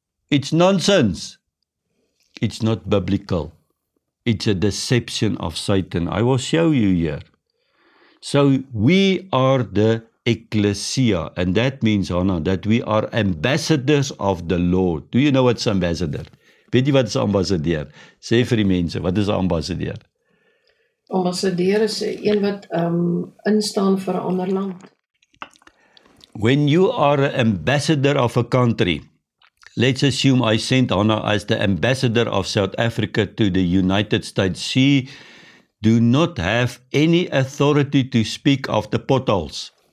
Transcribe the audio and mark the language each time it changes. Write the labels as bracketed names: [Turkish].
[English] It's nonsense. It's not biblical. It's a deception of Satan. I will show you here. So we are the ecclesia, and that means, Hannah, that we are ambassadors of the Lord. Do you know what's ambassador? [Afrikaans] Weet jy wat is ambassadeur? Sê vir die mense, wat is 'n ambassadeur? Ambassadeur is een wat instaan vir 'n ander land. [English] When you are an ambassador of a country, let's assume I sent Hannah as the ambassador of South Africa to the United States. She do not have any authority to speak of the potholes.